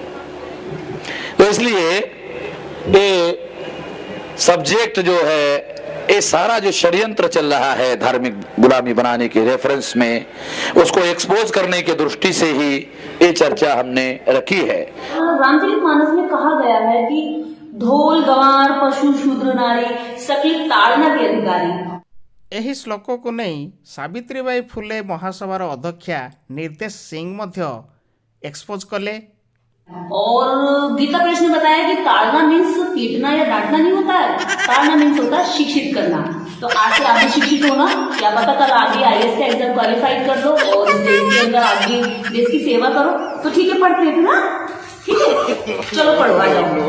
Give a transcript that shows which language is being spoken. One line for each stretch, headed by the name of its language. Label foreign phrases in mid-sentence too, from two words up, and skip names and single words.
Hindi: तो इसलिए ये सब्जेक्ट जो है, ये सारा जो षड्यंत्र चल रहा है धार्मिक गुलामी बनाने के रेफरेंस में, उसको एक्सपोज करने की दृष्टि से ही ये चर्चा हमने रखी है। रामचरितमानस में कहा गया है कि ढोल गवार पशु शूद्र नारी सकल ताड़ना के अधिकारी।
Odia: ଏହି ଶ୍ଲୋକକୁ ନେଇ ସାବିତ୍ରୀବାଈ ଫୁଲେ ମହାସଭାର ଅଧ୍ୟକ୍ଷା ନିର୍ଦ୍ଦେଶ ସିଂ ମଧ୍ୟ ଏକ୍ସପୋଜ କଲେ।
Hindi: और गीता प्रेस ने बताया कि ताड़ना मीन्स पीटना या डांटना नहीं होता है, ताड़ना मीन्स होता है शिक्षित करना। तो आज से आप भी शिक्षित होना, क्या पता कल आगे IAS का एग्जाम क्वालिफाई कर लो और इस देश के अंदर आगे देश की सेवा करो। तो ठीक है, पढ़ते थे ना, ठीक है, चलो पढ़ो, आ जाओ।